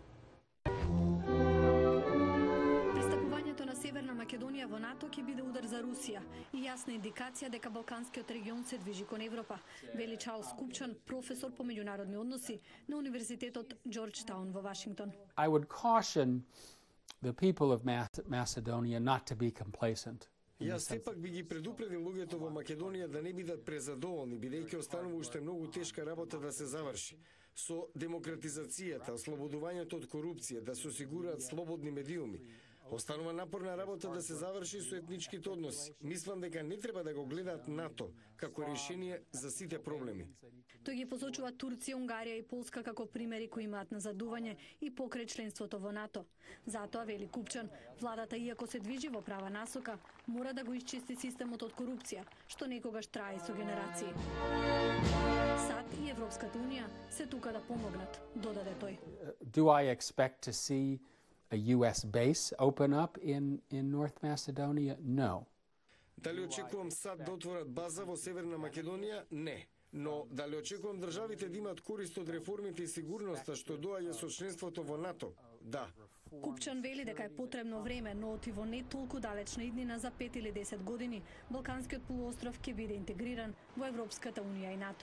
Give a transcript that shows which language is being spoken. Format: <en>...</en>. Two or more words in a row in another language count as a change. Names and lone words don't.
<mk>Пристапувањето на Северна Македонија во НАТО ќе биде удар за Русија и јасна индикација дека Балканскиот регион се движи кон Европа, вели Чарлс Купчан, професор по меѓународни односи на Универзитетот Джорджтаун во Вашингтон.</mk> <en>I would caution the people of Macedonia not to be complacent.</en> <mk>Јас сепак би ги предупредил луѓето во Македонија да не бидат презадоволни, бидејќи останува уште многу тешка работа да се заврши. Со демократизацијата, ослободувањето од корупција, да се осигураат слободни медиуми. Останува напорна работа да се заврши со етничките односи. Мислам дека не треба да го гледаат НАТО како решение за сите проблеми. Тој ги посочува Турција, Унгарија и Полска како примери кои имаат назадување и покрај членството во НАТО. Затоа, вели Купчан, владата, иако се движи во права насока, мора да го исчисти системот од корупција, што некогаш трае со генерации. САД и Европската Унија се тука да помогнат, додаде тој.</mk> <en>Do I expect to see a US base open up in North Macedonia? No.</en> <mk>Дали очекувам САД да отворат база во Северна Македонија? Не. Но дали очекувам државите да имаат корист од реформите и сигурноста што доаѓа со членството во НАТО? Да. Купчан вели дека е потребно време, но отиво не толку далечна иднина за 5 или 10 години, Балканскиот полуостров ќе биде интегриран во Европската Унија и НАТО.</mk>